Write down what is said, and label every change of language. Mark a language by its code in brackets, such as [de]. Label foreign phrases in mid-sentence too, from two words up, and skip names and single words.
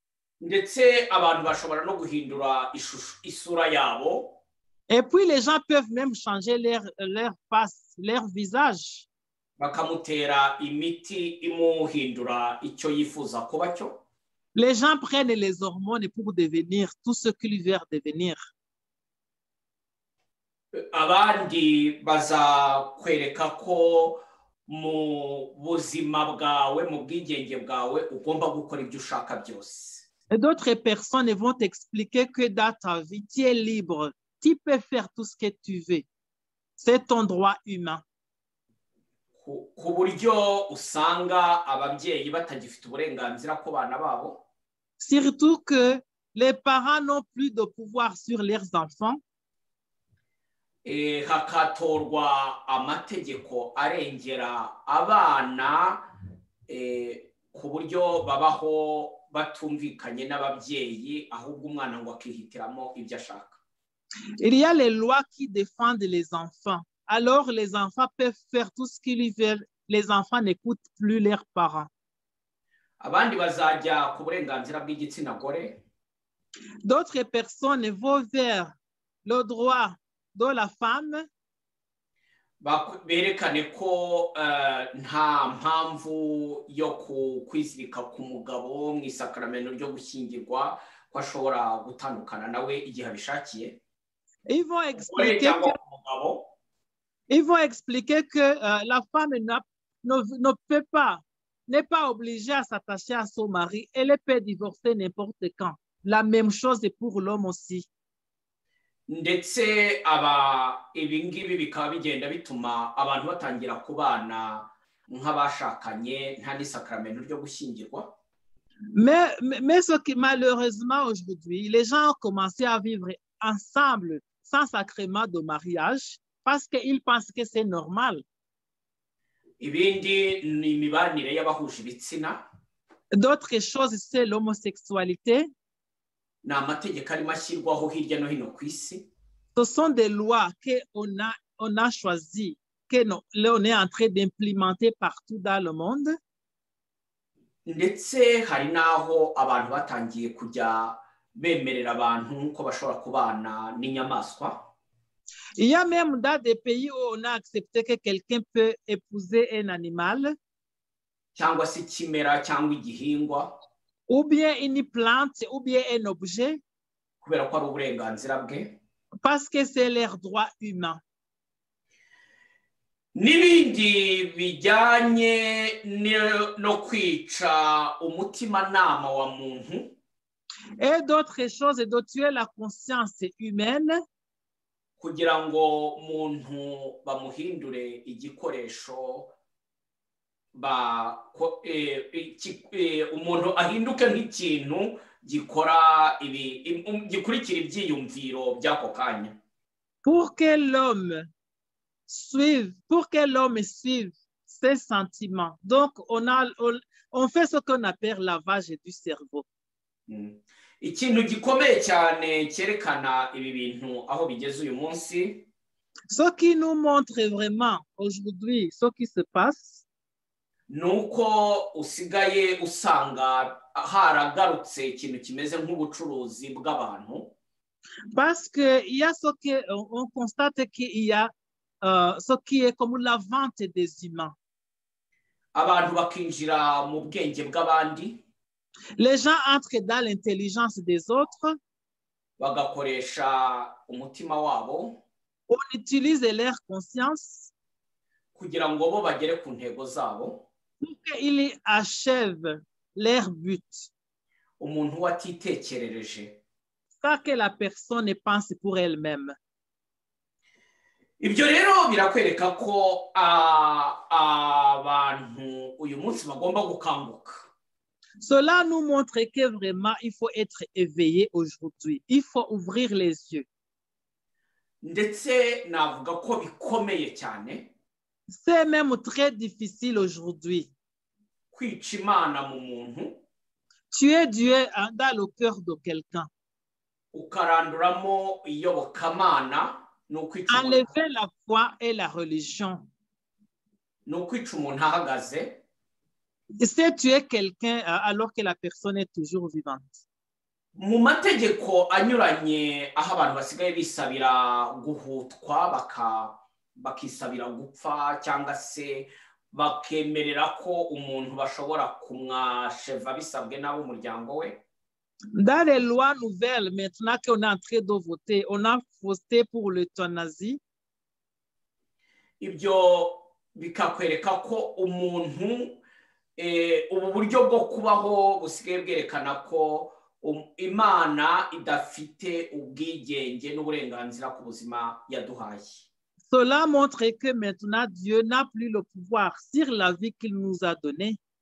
[fr] Et puis les gens peuvent même changer leur face, leur visage. Les gens prennent les hormones pour devenir tout ce qu'ils veulent devenir. [rw] Abandi bazakwereka ko mu buzima bwawe mu bwigenge bwawe ugomba gukora ibyo ushaka byose. [fr] Et d'autres personnes vont t'expliquer que dans ta vie, tu es libre. Tu peux faire tout ce que tu veux. C'est ton droit humain. [rw] Ku buryo usanga ababyeyi batagifite uburenganzira ku bana babo. [fr] Surtout que les parents n'ont plus de pouvoir sur leurs enfants. [rw] Hakatorwa amategeko arengera abana ku buryo babaho batumvikanye n'ababyeyi ahubwo umwana ngo akihitiramo ibyo ashaka. [fr] Il y a les lois qui défendent les enfants. Alors les enfants peuvent faire tout ce qu'ils veulent. Les enfants n'écoutent plus leurs parents. [rw] Abandi bazajya ku burenganzira bw'igitsina gore. [fr] D'autres personnes vont vers le droit de la femme. [rw] Berekane ko nta mpamvu yo kwizirika ku mugabo mu isakaramento ryo gushyingirwa ko ashobora gutandukana nawe igihe abishakiye. [fr] Ils vont expliquer que la femme ne peut pas, n'est pas obligée à s'attacher à son mari. Elle peut divorcer n'importe quand. La même chose est pour l'homme aussi. [rw] ndetse ibi ngibi bikaba bigenda bituma abantu batangira kubana nk'abashakanye nta n'isakramento ryo gushyingirwa. [fr] Mais ce qui, malheureusement, aujourd'hui, les gens ont commencé à vivre ensemble sans sacrement de mariage parce qu'ils pensent que c'est normal. [rw] Ibindi ni imibanire y'abahuje ibitsina. [fr] D'autres choses, c'est l'homosexualité. [rw] Ni amategeko arimo ashyirwaho hirya no hino ku isi. [fr] Ce sont des lois qu'on a choisies, qu'on est en train d'implémenter partout dans le monde. [rw] Ndetse hari n'aho abantu batangiye kujya bemerera abantu ko bashobora kubana n'inyamaswa. [fr] Il y a même dans des pays où on a accepté que quelqu'un peut épouser un animal. [rw] Cyangwa se ikimera cyangwa igihingwa. [fr] Ou bien une plante, ou bien un objet. [rw] Kubera ko ari uburenganzira bwe. [fr] Parce que c'est leur droit humain. [rw] N'ibindi bijyanye no kwica umutimanama wa muntu. [fr] Et d'autres choses, de tuer la conscience humaine. [rw] Kugira ngo umuntu bamuhindure igikoresho umuntu ahinduke nk'ikintu gikora gikurikira ibyiyumviro by'ako kanya. [fr] Pour que l'homme suive ses sentiments. Donc, on fait ce qu'on appelle lavage du cerveau. [rw] Ikintu gikomeye cyane cyerekana ibi bintu aho bigeze uyu munsi. [fr] Ce qui nous montre vraiment aujourd'hui ce qui se passe. [rw] Nuko usigaye usanga haragarutse ikintu kimeze nk'ubucuruzi bw'abantu. [fr] Parce que il y a on constate qu'il y a ce qui est comme la vente des humains. [rw] Abantu bakinjira mu bwenge bw'abandi. [fr] Les gens entrent dans l'intelligence des autres. [rw] Bagakoresha umutima wabo. [fr] On utilise leur conscience. [rw] Kugira ngo bo bagere ku ntego zabo. [fr] Pour qu'ils achèvent leur but. [rw] Umuntu watitekerereje. [fr] Ça que la personne pense pour elle-même. [rw] Ibyo rero birakwereka ko abantu uyu munsi bagomba gukanguka. [fr] Cela nous montre que vraiment il faut être éveillé aujourd'hui. Il faut ouvrir les yeux. [rw] Ndetse navuga ko bikomeye cyane. [fr] C'est même très difficile aujourd'hui. [rw] Kwica Imana mu muntu. [fr] Tuer Dieu dans le cœur de quelqu'un. [rw] Ukaranduramo iyobokamana. [fr] Enlever la foi et la religion. C'est tuer quelqu'un alors que la personne est toujours vivante. [rw] Mu mategeko anyuranye aho abantu basigaye bisabira guhutwa bakisabira gupfa cyangwa se bakemerera ko umuntu bashobora kumwasheva bisabwe n'abo umuryango we. [fr] Dans les lois nouvelles, maintenant qu'on est en train de voter, on a voté pour l'euthanasie. [rw] Ibyo bikakwereka ko umuntu ubu buryo bwo kubaho busigaye bwerekana ko Imana idafite ubwigenge n'uburenganzira ku buzima yaduhaye. [fr] Cela montre que maintenant Dieu n'a plus le pouvoir sur la vie qu'il nous a donnée.